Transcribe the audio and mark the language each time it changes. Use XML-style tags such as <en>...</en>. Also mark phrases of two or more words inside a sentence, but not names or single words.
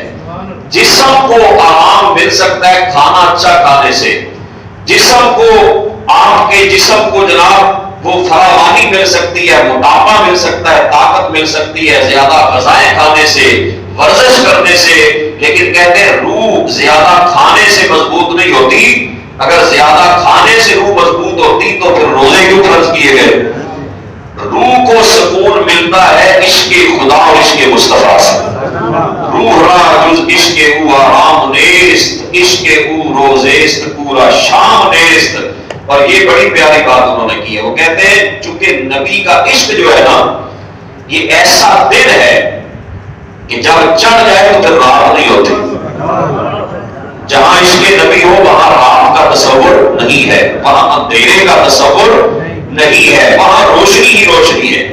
<ur>جسم کو آرام مل سکتا ہے کھانا اچھا کھانے سے، جسم کو آپ کے جسم کو جناب وہ فراوانی مل سکتی ہے، موٹاپا مل سکتا ہے، طاقت مل سکتی ہے زیادہ غذائیں کھانے سے، ورزش کرنے سے. لیکن کہتے ہیں روح زیادہ کھانے سے مضبوط نہیں ہوتی. اگر زیادہ کھانے سے روح مضبوط ہوتی تو پھر روزے کیوں فرض کیے گئے؟ روح کو سکون ملتا ہے عشق خدا اور عشق مصطفیٰ سے.</ur> <fa>روح را جز عشق او آرام نیست، عشق او روزیست پورا شام نیست.</fa> <ur>اور یہ بڑی پیاری بات انہوں نے کی ہے. وہ کہتے ہیں چونکہ نبی کا عشق جو ہے نا یہ ایسا دن ہے کہ جب چڑھ جائے تو پھر رات نہیں ہوتی. جہاں عشق نبی ہو وہاں رات کا تصور نہیں ہے، وہاں اندھیرے کا تصور نہیں ہے، وہاں روشنی ہی روشنی ہے.</ur>